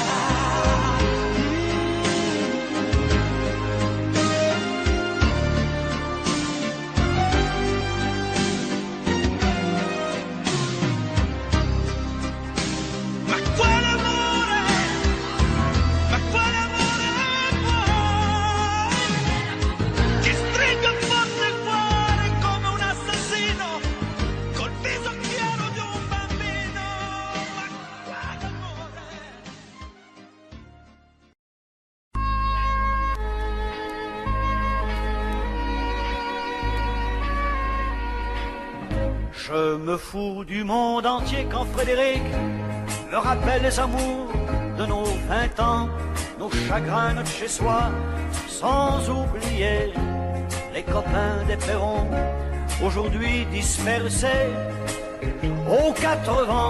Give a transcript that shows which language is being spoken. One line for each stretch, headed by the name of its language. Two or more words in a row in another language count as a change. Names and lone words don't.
Italian: Ma quale amore? Ma quale amore vuoi? Che stringa forte il cuore come un assassino col viso chiaro di un bambino. Ma quale amore?
French: Je me fous du monde entier quand Frédéric me rappelle les amours de nos 20 ans, nos chagrins, notre chez-soi, sans oublier les copains des Perrons, aujourd'hui dispersés aux 4 vents.